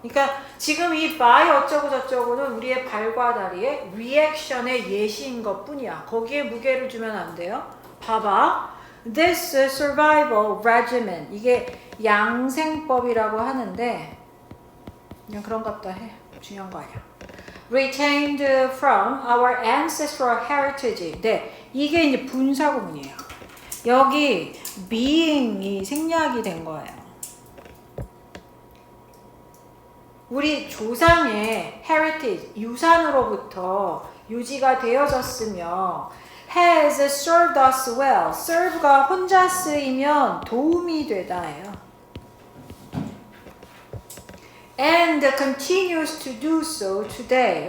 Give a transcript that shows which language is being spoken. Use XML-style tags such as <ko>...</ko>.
<ko>그러니까 지금 이 by 어쩌고 저쩌고는 우리의 발과 다리의 리액션의 예시인 것 뿐이야. 거기에 무게를 주면 안 돼요. 봐봐. This survival regimen, 이게 양생법이라고 하는데 그냥 그런가 보다 해. 중요한 거 아니야.</ko> <en>Retained from our ancestral heritage.</en> <ko>네, 이게 이제 분사구문이에요. 여기 being이 생략이 된 거예요. 우리 조상의 heritage, 유산으로부터 유지가 되어졌으며 has served us well. serve가 혼자 쓰이면 도움이 되다예요.</ko> <en>and continues to do so today.</en>